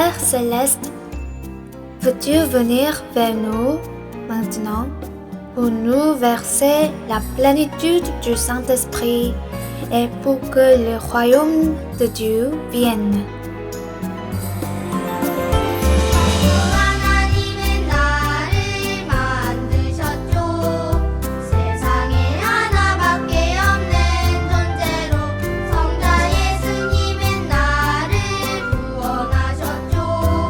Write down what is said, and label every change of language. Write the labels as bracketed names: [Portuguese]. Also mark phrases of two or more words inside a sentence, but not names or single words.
[French] céleste, veux-tu venir vers nous maintenant pour nous verser la plénitude du Saint-Esprit et pour que le royaume de Dieu vienne. [Korean] 하나님은 나를 만드셨죠. 세상에 하나밖에 없는 존재로 성자 예수님은 나를 구원하셨죠.